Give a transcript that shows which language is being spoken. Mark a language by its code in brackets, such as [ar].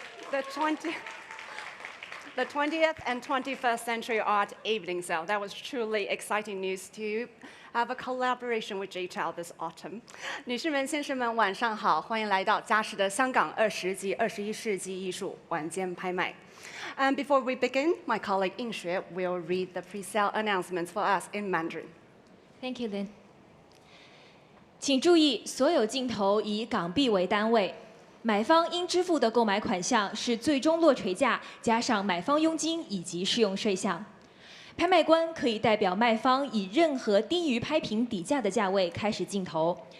[en] The 20th and 21st Century Art Evening Sale. That was truly exciting news to have a collaboration with JTL this autumn. [zh] 女士们、先生们，晚上好，欢迎来到佳士得香港20及21世纪艺术晚间拍卖。 [en] And before we begin, my colleague Ying Xue will read the pre-sale announcements for us in Mandarin. Thank you, Lin. [zh] 请注意，所有镜头以港币为单位。买方应支付的购买款项是最终落锤价加上买方佣金以及适用税项。拍卖官可以代表卖方以任何低于拍品底价的价位开始竞投。